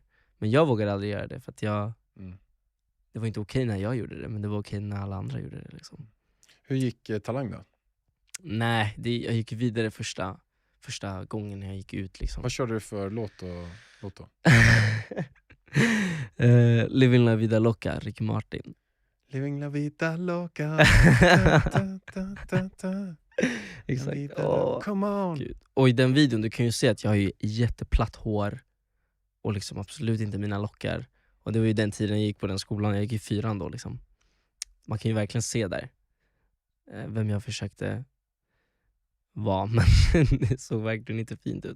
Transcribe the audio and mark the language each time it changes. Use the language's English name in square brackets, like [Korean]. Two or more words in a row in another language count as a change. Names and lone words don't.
[Swedish] Men jag vågade aldrig göra det för att det var inte okej när jag gjorde det, men det var okej när alla andra gjorde det liksom. Hur gick Talang då? Nej, jag gick vidare första gången jag gick ut liksom. Vad körde du för låt då? Living la vida loca, Ricky Martin. Living la vida loca. Exakt. [English] Come on. [Swedish] Gud. Och i den videon du kan ju se att jag har ju jätteplatt hår och liksom absolut inte mina lockar. Och det var ju den tiden jag gick på den skolan. Jag gick i 4:an då liksom. Man kan ju verkligen se där vem jag försökte vara, men det såg verkligen inte fint ut.